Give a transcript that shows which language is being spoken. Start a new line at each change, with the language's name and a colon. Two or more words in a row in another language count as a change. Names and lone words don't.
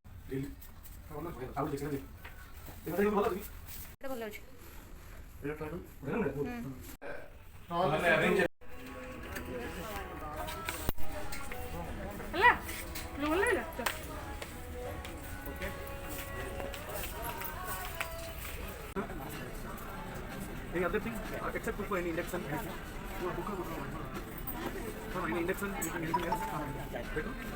Odia: ଭଲ ଅଛି ହେଲା ଭଲ ଲାଗିଲା
English: Any other thing except for any induction? No, any induction? Anything else? Better?